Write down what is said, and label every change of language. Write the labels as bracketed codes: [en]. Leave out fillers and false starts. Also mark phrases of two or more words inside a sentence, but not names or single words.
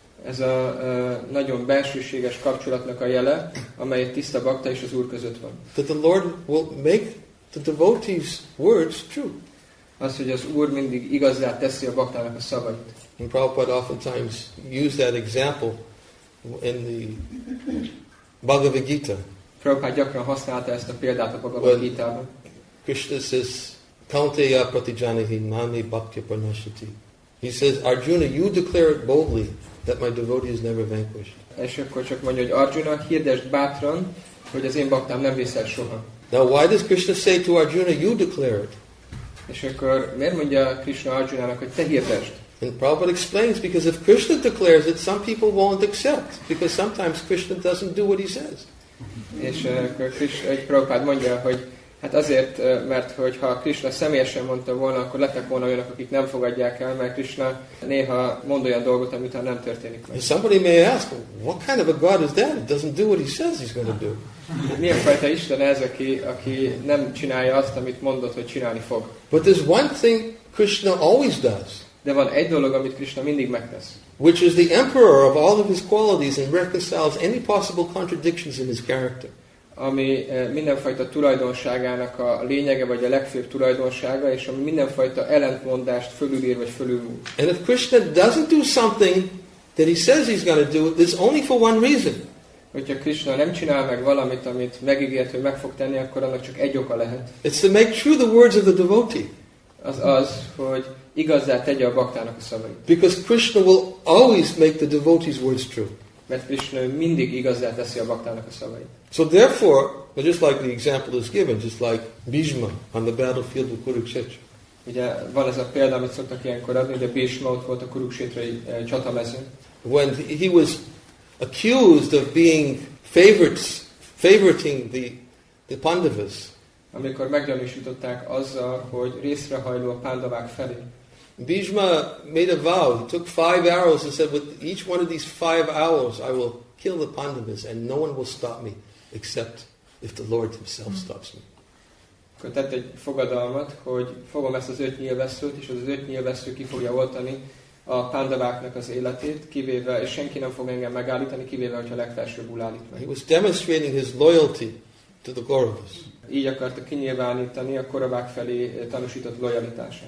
[hu] Ez a nagyon bensőséges kapcsolatnak a jele, amely egy tiszta bakta és az Úr között van. [en] That the Lord will make the devotees' words true. [hu] Az, hogy az Úr mindig igazzá teszi a baktának a szavait. [en] And Prabhupada oftentimes used that example in the Bhagavad Gita. [hu] Prabhupád gyakran használta ezt a példát a Bhagavad Gitában. [sa] Krishna says, Kaunteya pratijanahi nami bhaktya pranashati. [en] He says, Arjuna, you declare it boldly that my devotee is never vanquished. [hu] És akkor csak mondja, hogy Arjuna, hirdesd bátran, hogy az én baktám nem vészel soha. [en] Now why does Krishna say to Arjuna, you declare it? [hu] És akkor miért mondja Krishna Arjunának, hogy te hirdesd? [en] And Prabhupada explains, because if Krishna declares it, some people won't accept, because sometimes Krishna doesn't do what he says. [hu] És akkor Prabhupád mondja, hogy hát azért, mert hogyha Krishna személyesen mondta volna, akkor lettek volna olyanok, akik nem fogadják el, mert Krishna néha mond olyan dolgot, amit nem történik meg. [en] And somebody may ask, what kind of a God is that? It doesn't do what he says he's going to do. [hu] Milyen fajta Isten ez, aki nem csinálja azt, amit mondott, hogy csinálni fog? [en] But there's one thing Krishna always does. [hu] De van egy dolog, amit Krishna mindig megtesz. [en] Which is the emperor of all of his qualities and reconciles any possible contradictions in his character. [hu] Ami mindenfajta tulajdonságának a lényege, vagy a legfőbb tulajdonsága, és ami mindenfajta ellentmondást fölülír, vagy fölülmúl. [en] And if Krishna doesn't do something that he says he's going to do, there's only for one reason. [hu] Hogyha Krishna nem csinál meg valamit, amit megígért, hogy meg fog tenni, akkor annak csak egy oka lehet. [en] It's to make true the words of the devotee. [hu] Az, hogy igazzá tegye a baktának a szavait. [en] Because Krishna will always make the devotee's words true. [hu] Mert Krishna mindig igazzá teszi a baktának a szavait. [en] So therefore, just like the example is given, just like Bhishma on the battlefield of Kurukshetra. [hu] Ugye van ez a példa, amit szoktak ilyenkor adni, de Bhishma ott volt a Kuruksetrai csatamezőn. [en] When he was accused of being favoriting the Pandavas. [hu] Amikor meggyanúsították azzal, hogy részrehajló a pándavák felé. [en] Bhishma made a vow. He took 5 arrows and said, with each one of these 5 arrows, I will kill the Pandavas, and no one will stop me, except if the Lord himself stops me. [hu] Akkor tett egy fogadalmat, hogy fogom ezt az 5 nyilvesszőt, és az 5 nyilvessző ki fogja oltani a pándaváknak az életét, kivéve, és senki nem fog engem megállítani, kivéve, hogyha legfelsőbbül állít meg. [en] He was demonstrating his loyalty to the Kauravas. [hu] Így akarta kinyilvánítani a koravák felé tanúsított lojalitását.